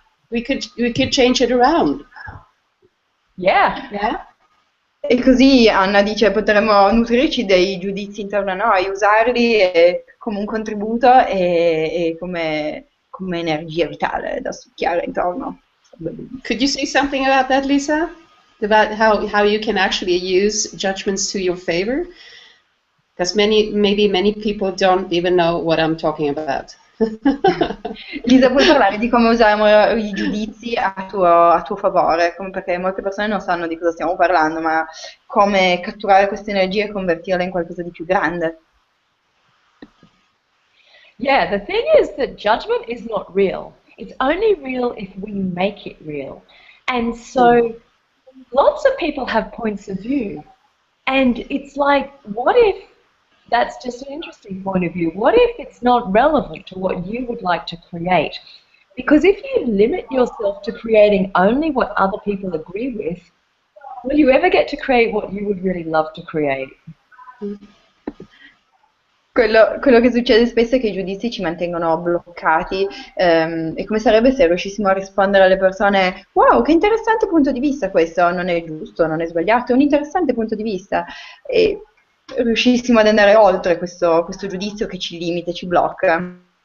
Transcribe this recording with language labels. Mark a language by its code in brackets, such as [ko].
[en] We could change it around. Yeah. Yeah. [it] E così Anna dice, potremmo nutrirci dei giudizi intorno a noi, usarli come un contributo e come energia vitale da succhiare intorno. [en] Could you say something about that, Lisa? About how you can actually use judgments to your favor? Because maybe many people don't even know what I'm talking about. [it] Lisa, puoi parlare di come usiamo i giudizi a tuo favore, perché molte persone non sanno di cosa stiamo parlando, ma come catturare queste energie e convertirle in qualcosa di più grande. [en] Yeah, the thing is that judgment is not real. It's only real if we make it real. And so lots of people have points of view. And it's like, what if that's just an interesting point of view? What if it's not relevant to what you would like to create? Because if you limit yourself to creating only what other people agree with, will you ever get to create what you would really love to create? [it] Quello che succede spesso è che i giudizi ci mantengono bloccati, e come sarebbe se riuscissimo a rispondere alle persone: wow, che interessante punto di vista questo, non è giusto, non è sbagliato, è un interessante punto di vista, e riuscissimo ad andare oltre questo giudizio che ci limita e ci blocca.